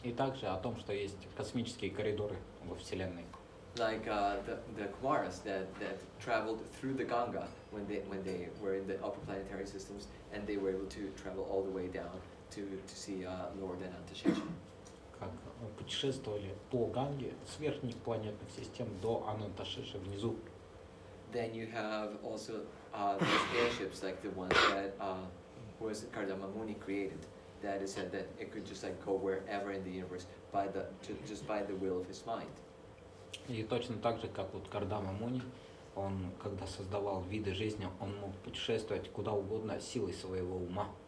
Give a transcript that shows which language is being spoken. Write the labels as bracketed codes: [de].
[ru] И также о том, что есть космические коридоры во Вселенной. [en] Like the Kumaras that traveled through the Ganga when they were in the upper planetary systems, and they were able to travel all the way down to see Lord Anantashesha. [ru] Как путешествовали по Ганге с верхних планетных систем до Ананташеши внизу. [en] Then you have also these airships like the ones that was Kardama Muni created. That is said that it could just like go wherever in the universe just by the will of his mind. [ru] И точно так же, как вот Кардама Муни, он, когда создавал виды жизни, он мог путешествовать куда угодно силой своего ума.